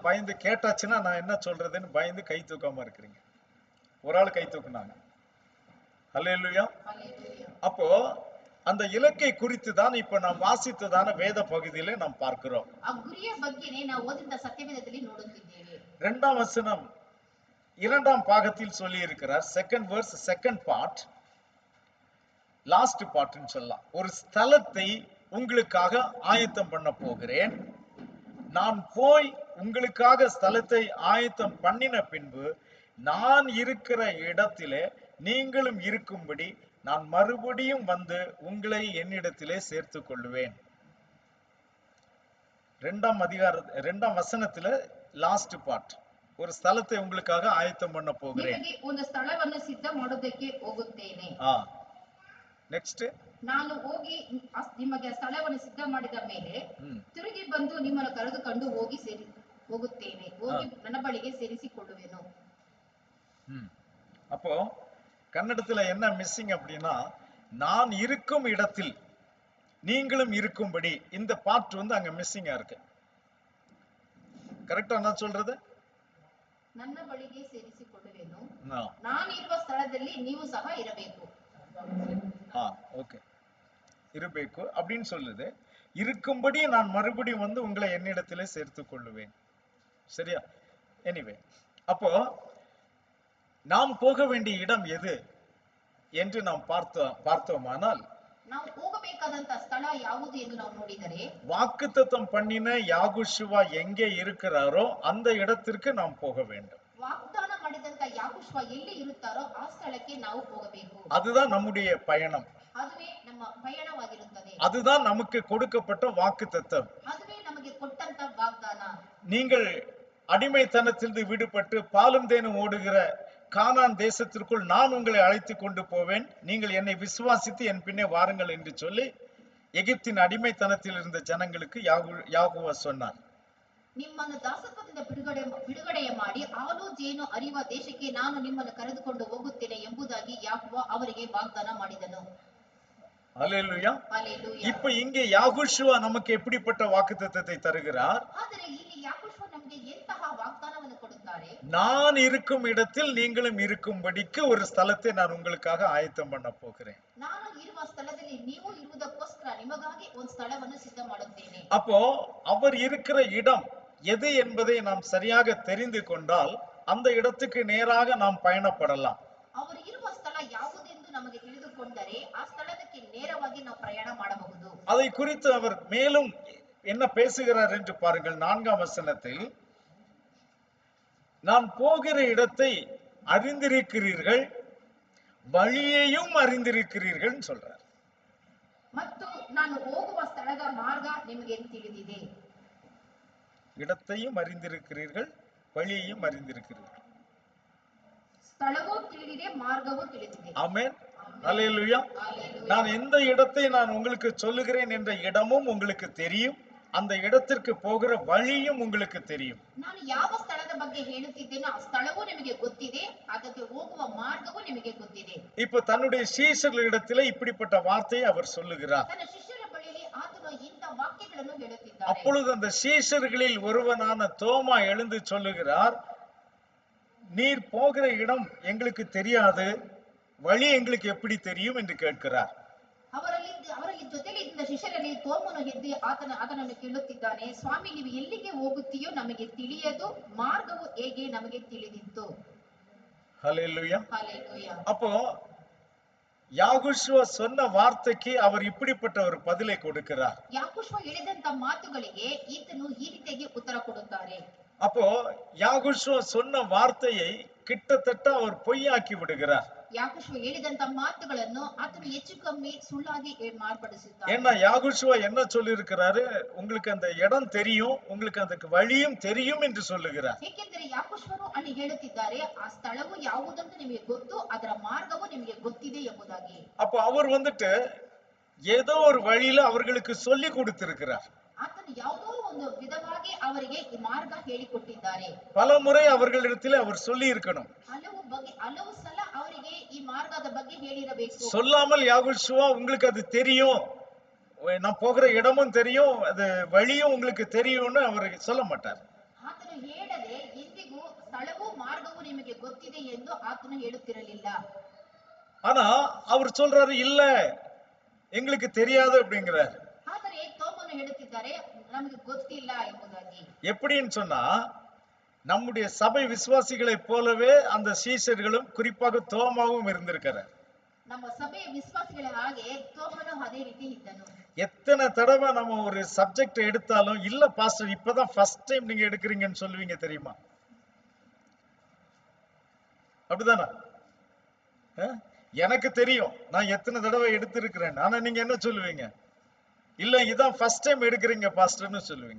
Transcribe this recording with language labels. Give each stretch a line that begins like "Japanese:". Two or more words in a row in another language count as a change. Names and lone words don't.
Tamil: பயந்து கேட்டாச்சுன்னா நான் என்ன சொல்றதுன்னு பயந்து கை தூக்காம இருக்கிறீங்க. ஒரு ஆள் கை தூக்குனாங்க. ஹல்லேலூயா. அப்போ அந்த இலக்கை குறித்து தான் இப்ப நாம் வாசித்ததான வேத பகுதியிலே நாம் பார்க்கிறோம்.
Kannada: ಆ ಗುರಿಯ ಬಗ್ಗೆನೇ ನಾವು ಓದಿದ ಸತ್ಯವೇದದಲ್ಲಿ ನೋಡುತ್ತಿದ್ದೇವೆ.
Tamil: இரண்டாம் வசனம் இரண்டாம் பாகத்தில் சொல்லி இருக்கிறார்.
English: second verse, second part, last part
Tamil: சொல்லலாம். ஒரு ஸ்தலத்தை உங்களுக்காக ஆயத்தம் பண்ண போகிறேன். நான் போய் உங்களுக்காக ஸ்தலத்தை ஆயத்தம் பண்ணின பின்பு நான் இருக்கிற இடத்திலே நீங்களும் இருக்கும்படி நான் மறுபடியும் வந்து உங்களை என்னிடத்திலே சேர்த்துக் கொள்ளுவேன். இரண்டாம் வசனத்துல
English: last part,
Tamil: ஒரு ஸ்தலத்தை உங்களுக்காக ஆயத்தம் பண்ண போகிறேன்.
Kannada: ನಿಮಗೆ ಒಂದು ಸ್ಥಳವನ್ನು ಸಿದ್ಧ ಮಾಡೋದಕ್ಕೆ ಹೋಗುತ್ತೇನೆ. ನೆಕ್ಸ್ಟ್, ನಾನು ಹೋಗಿ ನಿಮಗೆ ಸ್ಥಳವನ್ನು ಸಿದ್ಧ ಮಾಡಿದ ಮೇಲೆ ತಿರುಗಿ ಬಂದು ನಿಮ್ಮನ್ನು ಕರೆದುಕೊಂಡು ಹೋಗುತ್ತೇನೆ, ಹೋಗಿ ನನ್ನ ಬಳಿಗೆ ಸೇರಿಸಿಕೊಳ್ಳುವೆನು.
Tamil: அப்போ கன்னடத்துல என்ன மிஸ்ஸிங் அப்படின்னா, நான் இருக்கும் இடத்தில் நீங்களும் இருக்கும்படி, இந்த பார்ட் அங்க மிஸ்ஸிங்கா இருக்கு. கரெக்டா நான் சொல்றது?
Kannada: ನನ್ನ ಬಳಿಗೆ ಸೇರಿಸಿಕೊಳ್ಳುವೆನು, ನಾನು ಇರುವ ಸ್ಥಳದಲ್ಲಿ ನೀವು ಸಹ ಇರಬೇಕು.
Tamil: ஓகே, இருಬೇಕು அப்படின்னு சொல்லுது. இருக்கும்படி நான் மறுபடியும் வந்து உங்களை என்னிடத்திலே சேர்த்துக் கொள்ளுவேன். சரியா? எனிவே, அப்போ நாம் போக வேண்டிய இடம் எது என்று நாம் பார்த்தோமானால்,
Kannada: ನಾವು ಹೋಗಬೇಕಾದಂತ ಸ್ಥಳ ಯಾವುದು ಎಂದು ನಾವು ನೋಡಿದರೆ,
Tamil: வாக்குத்தத்தம் பண்ணின யாகுஷுவா எங்கே இருக்கிறாரோ அந்த இடத்திற்கு நாம் போக வேண்டும்.
Kannada: ವಾಗ್ದಾನ ಮಾಡಿದಂತ ಯಾಗುಷುವ ಎಲ್ಲಿ ಇರುತ್ತಾರೋ ಆ ಸ್ಥಳಕ್ಕೆ ನಾವು ಹೋಗಬೇಕು.
Tamil: அதுதான் நம்முடைய பயணம்.
Kannada: ಅದುವೇ ನಮ್ಮ ಪಯಣವಾಗಿರುತ್ತದೆ.
Tamil: அதுதான் நமக்கு கொடுக்கப்பட்ட வாக்குத்தத்தம்.
Kannada: ಅದುವೇ ನಮಗೆ ಕೊಟ್ಟಂತ ವಾಗ್ದಾನ.
Tamil: நீங்கள் அடிமைத்தனத்திலிருந்து விடுபட்டு பாலும் தேனும் ஓடுகிற கானான் தேசத்திற்குள் நான் உங்களை அழைத்து கொண்டு போவேன், நீங்கள் என்னை விசுவாசித்து என் பின்னே வாருங்கள் என்று சொல்லி எகிப்தின் அடிமைத்தனத்தில் இருந்த ஜனங்களுக்கு யாகோவா சொன்னார்.
Kannada: ನಿಮ್ಮನ್ನು ದಾಸತ್ವದಿಂದ ಬಿಡುಗಡೆಯ ಮಾಡಿ ಹಾಲು ಜೇನು ಹರಿಯುವ ದೇಶಕ್ಕೆ ನಾನು ನಿಮ್ಮನ್ನು ಕರೆದುಕೊಂಡು ಹೋಗುತ್ತೇನೆ ಎಂಬುದಾಗಿ ಯಾಕೋವ ಅವರಿಗೆ ವಾಗ್ದಾನ ಮಾಡಿದನು.
Tamil: அல்லேலூயா. ஹல்லேலூயா. இப்ப இங்கே யாகோஷுவா நமக்கு எப்படிப்பட்ட வாக்குத்தத்தத்தை தருகிறார்?
Kannada: ಆದರೆ ಇಲ್ಲಿ ಯಾಕೋವ ನಮಗೆ ಎಂತಹ ವಾಗ್ದಾನವನ್ನು ಕೊಡುತ್ತಾರೆ?
Tamil: நான் இருக்கும் இடத்தில் நீங்களும் இருக்கும்படிக்கு ஒரு ஸ்தலத்தை நான் உங்களுக்காக ஆயத்தம் பண்ண போகிறேன்.
Kannada: ನಾನು ಇರುವ ಸ್ಥಳದಲ್ಲಿ ನೀವು ಇರುವುದಕ್ಕೋಸ್ಕರ ನಿಮಗಾಗಿ ಒಂದು ಸ್ಥಳವನ್ನು ಸಿದ್ಧ ಮಾಡುತ್ತೇನೆ.
Tamil: அப்போ அவர் இருக்கிற இடம் எது என்பதை நாம் சரியாக தெரிந்து கொண்டால் அந்த இடத்துக்கு நேராக நாம் பயணப்படலாம்.
Kannada: ಅವರು ಇರುವ ಸ್ಥಳ ಯಾವುದೆಂದು ನಮಗೆ ತಿಳಿದುಕೊಂಡರೆ ಆ ಸ್ಥಳಕ್ಕೆ ನೇರವಾಗಿ ನಾವು ಪ್ರಯಾಣ ಮಾಡಬಹುದು.
Tamil: அதை குறித்து அவர் மேலும் என்ன பேசுகிறார் என்று பாருங்கள். 4ஆம் வசனத்தில், நான் போகிற இடத்தை அறிந்திருக்கிறீர்கள், வழியையும் அறிந்திருக்கிறீர்கள் சொல்றார்.
Kannada: ಮತ್ತು ನಾನು ಹೋಗುವ ಸ್ಥಳದ ಮಾರ್ಗ ನಿಮಗೆ ತಿಳಿದಿದೆ.
Tamil: இடத்தையும் அறிந்திருக்கிறீர்கள், வழியையும் அறிந்திருக்கிறீர்கள்.
Kannada: ಸ್ಥಳವೂ ತಿಳಿದಿದೆ, ಮಾರ್ಗವೂ ತಿಳಿದಿದೆ.
Tamil: ஆமென். அல்லேலூயா. நான் எந்த இடத்தை நான் உங்களுக்கு சொல்லுகிறேன் என்ற இடமும் உங்களுக்கு தெரியும், அந்த இடத்திற்கு போகிற வழியும் உங்களுக்கு தெரியும்.
Kannada: ನಾನು ಯಾವ ಸ್ಥಳದ ಬಗ್ಗೆ ಹೇಳುತ್ತಿದ್ದೇನೋ ಆ ಸ್ಥಳವೂ ನಿಮಗೆ ಗೊತ್ತಿದೆ, ಅದಕ್ಕೆ ಹೋಗುವ ಮಾರ್ಗವೂ ನಿಮಗೆ ಗೊತ್ತಿದೆ.
Tamil: இப்ப தன்னுடைய சீஷர்களிடத்திலே இப்படிப்பட்ட வார்த்தையை அவர் சொல்லுகிறார்.
Kannada: ತನ್ನ ಶಿಷ್ಯರ ಬಳಿಯಲ್ಲಿ ಆತನು ಇಂಥ ವಾಕ್ಯಗಳನ್ನು ಹೇಳುತ್ತಿದ್ದಾನೆ.
Tamil: அப்பொழுது அந்த சீஷர்களில் ஒருவனான தோமா எழுந்து சொல்லுகிறார், நீர் போகிற இடம் எங்களுக்கு தெரியாது, வழி எங்களுக்கு எப்படி தெரியும் என்று கேட்கிறார்.
Kannada: ಅವರಲ್ಲಿ ಜೊತೆಲಿ ಇದ್ದ ಶಿಷ್ಯರಲ್ಲಿ ತೋಮನು ಎದ್ದು ಆತನನ್ನು ಕೇಳುತ್ತಿದ್ದಾನೆ, ಸ್ವಾಮಿ ನೀವು ಎಲ್ಲಿಗೆ ಹೋಗುತ್ತೀಯೋ ನಮಗೆ ತಿಳಿಯದು, ಮಾರ್ಗವು ಹೇಗೆ ನಮಗೆ ತಿಳಿದಿತ್ತು.
Tamil: ஹல்லேலூயா. ஹல்லேலூயா. அப்போ யாகோஷுவா சொன்ன வார்த்தைக்கு அவர் இப்படிப்பட்ட ஒரு பதிலை கொடுக்கிறார்.
Kannada: ಯಾಕೋವ ಹೇಳಿದಂತ ಮಾತುಗಳಿಗೆ ಈತನು ಈ ರೀತಿಯಾಗಿ ಉತ್ತರ ಕೊಡುತ್ತಾರೆ.
Tamil: அப்போ யாகோஷுவா சொன்ன வார்த்தையை கிட்டத்தட்ட அவர் பொய்யாக்கி விடுகிறார்.
Kannada: ಯಾಕೋವ ಹೇಳಿದಂತ ಮಾತುಗಳನ್ನು ಆತನು ಹೆಚ್ಚು ಕಮ್ಮಿ ಸುಳ್ಳಾಗಿ ಮಾರ್ಪಡಿಸುತ್ತಾನೆ.
Tamil: ஏன்னா யாகோஷுவா என்ன சொல்லி இருக்கிறாரு, உங்களுக்கு அந்த இடம் தெரியும், உங்களுக்கு அதுக்கு வழியும் தெரியும் என்று சொல்லுகிறார்.
Kannada: ಏಕೆಂದರೆ ಯಾಕೋವನು ಅಲ್ಲಿ ಹೇಳುತ್ತಿದ್ದಾರೆ, ಆ ಸ್ಥಳವು ಯಾವುದಂತ ನಿಮಗೆ ಗೊತ್ತು, ಅದರ ಮಾರ್ಗವು ನಿಮಗೆ ಗೊತ್ತಿದೆ ಎಂಬುದಾಗಿ.
Tamil: அப்போ அவர் வந்துட்டு ஏதோ ஒரு வழியில அவர்களுக்கு சொல்லி கொடுத்திருக்கிறார்.
Kannada: ಆತನು ಯಾವುದೋ ಒಂದು ವಿಧವಾಗಿ ಅವರಿಗೆ ಈ ಮಾರ್ಗ ಹೇಳಿಕೊಟ್ಟಿದ್ದಾರೆ.
Tamil: பல முறை அவர்களிடத்தில் அவர் சொல்லி இருக்கணும்.
Kannada: ಹಲವು ಸಲ ಅವರಿಗೆ ಈ ಮಾರ್ಗದ ಬಗ್ಗೆ ಹೇಳಿರಬೇಕು.
Tamil: சொல்லாமல் யாகோஷுவா உங்களுக்கு அது தெரியும், நான் போகிற இடமும் தெரியும், அது வழியும் உங்களுக்கு தெரியும்னு அவர் சொல்ல மாட்டார்.
Kannada: ಆತನು ಹೇಳದೆ ಎಂದಿಗೂ ಸ್ಥಳವೂ ಮಾರ್ಗವೂ ನಿಮಗೆ ಗೊತ್ತಿದೆ ಎಂದು ಆತನು ಹೇಳುತ್ತಿರಲಿಲ್ಲ.
Tamil: ஆனா அவர் சொல்றாரு, இல்ல எங்களுக்கு தெரியாது அப்படிங்கிறார்.
Kannada: ಆದರೆ ತೋಮನು ಹೇಳುತ್ತಿದ್ದಾರೆ, ನಮಗೆ ಗೊತ್ತಿಲ್ಲ ಎಂಬುದಾಗಿ.
Tamil: எப்படின்னு சொன்னா, நம்முடைய சபை விசுவாசிகளை போலவே அந்த சீஷர்களும் குறிப்பாக தோமாவும் இருந்திருக்கிறார்.
Kannada: ನಮ್ಮ ಸಭೆಯ ವಿಶ್ವಾಸಿಗಳ ಹಾಗೆ ತೋಮನು ಅದೇ ರೀತಿ ಇದ್ದನು.
Tamil: எத்தனை தடவை நம்ம ஒரு சப்ஜெக்ட் எடுத்தாலும், இல்ல பாஸ்டர் இப்பதான்
English: first time
Tamil: நீங்க எடுக்கிறீங்கன்னு சொல்லுவீங்க தெரியுமா? அப்படிதானா? எனக்கு தெரியும் நான் எத்தனை தடவை எடுத்திருக்கிறேன், ஆனா நீங்க என்ன சொல்லுவீங்க? இல்ல இதான்
English: first time
Tamil: எடுக்கிறீங்க பாஸ்டர்னு சொல்லுவீங்க.